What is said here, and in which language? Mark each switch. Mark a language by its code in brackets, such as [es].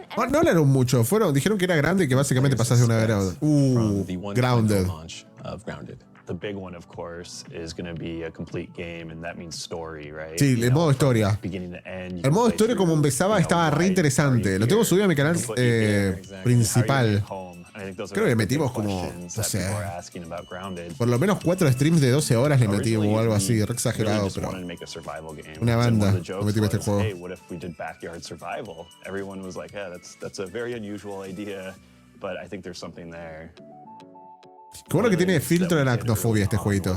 [es] No hablaron mucho, dijeron que era grande y que básicamente pasás de una era a otra. Grounded. [en] The big one, of course, is going to be a complete game, and that means story, right? [es] Sí, el modo historia. [en] Beginning to end, [es] El modo historia como empezaba estaba re interesante. Lo tengo subido a mi canal principal. Creo que metimos como, no sé, por lo menos 4 streams de 12 horas le metimos o algo así, re exagerado, pero una banda lo metimos este juego. [en] Hey, what if we did backyard survival? Everyone was like, yeah, that's a very unusual idea, but I think there's something there. [es] Qué bueno que tiene filtro de aracnofobia este jueguito.